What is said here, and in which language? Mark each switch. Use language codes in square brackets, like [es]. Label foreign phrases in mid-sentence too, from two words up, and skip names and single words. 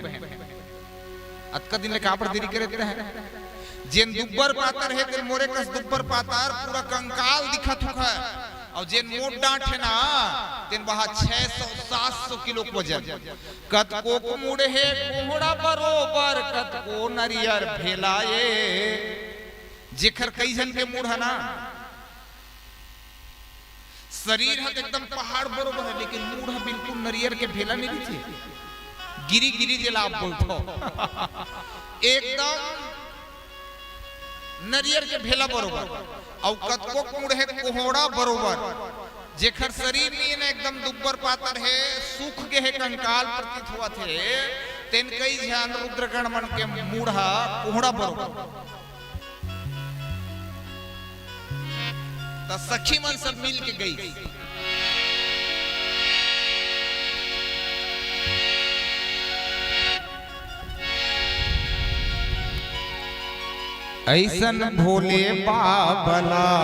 [hne] अतका दिन ले कापड़ देरी करे हैं। जिन दुब्बर पातर है, तेन मोरे कस दुब्बर पातर पूरा कंकाल दिखत है। और जिन मोट डांट है ना, तेन वहां 600-700 किलो वजन। कतको को मुड़े है कोहड़ा बरोबर, कतको नरियर भेलाए। जेखर कई जन के मुड़ है ना, शरीर है एकदम पहाड़ बरोबर है, लेकिन मुड़ है बिल्कुल नरियर के भेला नहीं दिखे। गिरी गिरी जिला आप बोलते एकदम नरियर के भेला बरोबर। और कतको मुड़ है कोहड़ा बरोबर, जेखर शरीर नहीं है एकदम दुब्बर पातर है, सूख के है कंकाल प्रतीत हुआ थे। तेन कई ध्यान रुद्रगण मन के मूढ़ा कोहड़ा बरोबर। तो सखी मन सब मिल के गई। ऐसन भोले बाबला